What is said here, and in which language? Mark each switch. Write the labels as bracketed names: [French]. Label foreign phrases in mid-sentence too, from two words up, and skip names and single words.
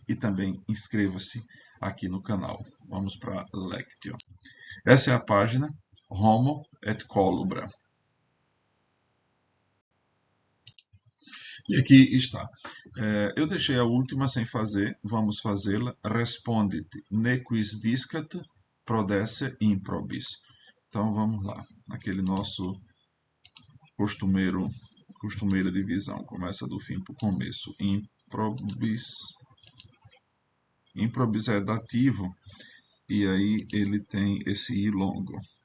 [Portuguese] E também inscreva-se aqui no canal. Vamos para a Lectio. Essa é a página Homo et Colubra. E aqui está. Eu deixei a última sem fazer, vamos fazê-la. [Latin] Respondit nequis discat prodesse improbis. [Portuguese] Então vamos lá, aquele nosso costumeira divisão. Começa do fim para o começo. Improbis é dativo, e aí ele tem esse i longo.